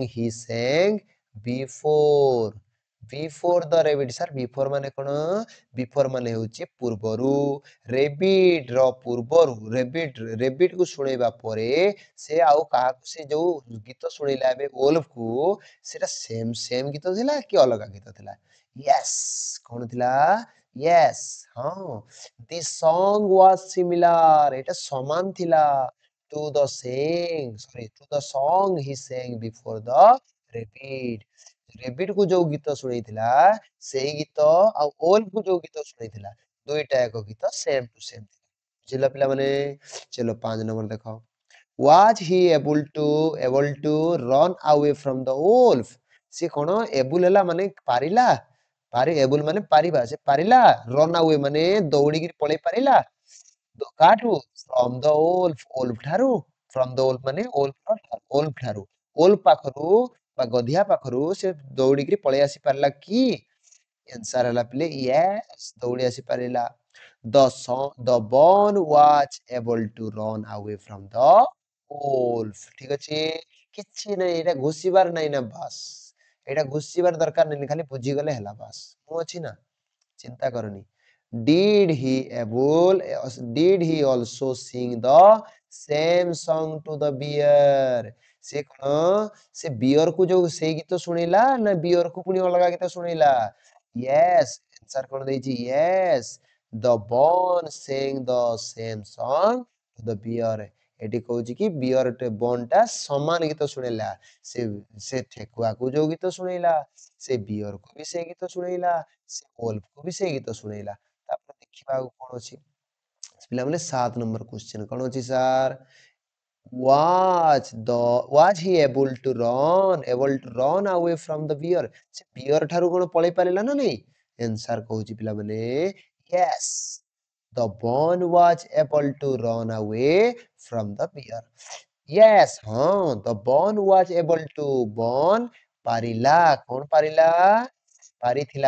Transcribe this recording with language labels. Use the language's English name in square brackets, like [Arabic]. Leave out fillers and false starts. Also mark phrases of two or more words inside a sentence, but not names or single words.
[English] song he sang before before the rabbit [Odia] ସାର୍ ବିଫୋର ମାନେ କଣ ବିଫୋର ମାନେ ହେଉଛି ପୂର୍ବରୁ ରେବିଡ୍ ର ପୂର୍ବରୁ ରେବିଡ୍ କୁ ଶୁଣେଇବା ପରେ ସେ ଆଉ କାହାକୁ ସେ ଯୋଉ ଗୀତ ଶୁଣେଇଲା ଏବେ ଓଲ୍ଫ କୁ ସେଟା ସେମ୍ ଗୀତ ଥିଲା କି ଅଲଗା ଗୀତ ଥିଲା ୟେସ୍ କଣ ଥିଲା ୟେସ୍ ହଁ [English] the song was similar [Odia] ଏଟା ସମାନ ଥିଲା [English] to the song he sang before the rabbit [Odia] ରେବିଡ୍ କୁ ଯୋଉ ଗୀତ ଶୁଣେଇଥିଲା ସେଇ ଗୀତ ଆଉ ଓଲ୍ଫ କୁ ଯୋଉ ଗୀତ ଶୁଣେଇଥିଲା ଦୁଇଟା ଏକ ଗୀତ [English] same to same [Odia] ଥିଲା ବୁଝିଲ ପିଲାମାନେ ଚलो 5 ନମ୍ବର ଦେଖ [English] was he able to run away from the wolf [Odia] ସେ କଣ ଏବୁଲ ହେଲା ମାନେ ପାରିଲା ଏବୁଲ ମାନେ ପାରିବା ସେ ପାରିଲା [English] run away [Odia] ମାନେ ଦୌଡ଼ିକି ପଳେଇ ପାରିଲା କାଠୁ [English] from the wolf [Odia] ଠାରୁ [English] from the wolf [Odia] ମାନେ wolf ଠାରୁ wolf ପାଖରୁ ବା ଗଧିଆ ପାଖରୁ ସେ ଦୌଡ଼ିକି ପଳେଇ ଆସି ପାରିଲା କି ଆନ୍ସର ହେଲା ପିଲେ yes ଦୌଡ଼ି ଆସି ପାରିଲା [English] the bone was able to run away from the wolf [Odia] ଠିକ ଅଛି କିଛି ନାହିଁ ଏଇଟା ଘୋଷିବାର ନାହିଁ ନା ବାସ୍ ଏଇଟା ଘୋଷିବାର ଦରକାର ନାହିଁ ଖାଲି ବୁଝିଗଲେ ହେଲା ବାସ୍ ମୁଁ ଅଛି ନା ଚିନ୍ତା କରନି [English] did he also sing the same song to the bear [Odia] ସେ କଣ ସେ ବିୟର କୁ ଯୋଉ ସେଇ ଗୀତ ଶୁଣେଇଲା ନା ବିୟର କୁ ପୁଣି ଅଲଗା ଗୀତ ଶୁଣେଇଲା yes ଆନ୍ସର କଣ ଦେଇଛି [English] yes the bone sang the same song to the bear [Odia] ଏଠି କହୁଛି କି ବିୟର ବନ୍ ଟା ସମାନ ଗୀତ ଶୁଣେଇଲା ସେ ଠେକୁଆକୁ ଯୋଉ ଗୀତ ଶୁଣେଇଲା ସେ ବିୟର କୁ ବି ସେଇ ଗୀତ ଶୁଣେଇଲା ସେ ଓଲ୍ଫ କୁ ବି ସେଇ ଗୀତ ଶୁଣେଇଲା ତାପରେ ଦେଖିବା ଆଉ କଣ ଅଛି ପିଲାମାନେ 7 ନମ୍ବର କ୍ୱେଶ୍ଚନ କଣ ଅଛି ସାର୍ [English] was he able to run away from the bear [Odia] ସେ ବିୟର ଠାରୁ କଣ ପଳେଇ ପାରିଲା ନା ନାଇଁ ଆନ୍ସର କହୁଛି ପିଲାମାନେ [English] yes the bone was able to run away from the bear yes ହଁ the bone was able to bone [Odia] ପାରିଲା କଣ ପାରିଲା ପାରିଥିଲା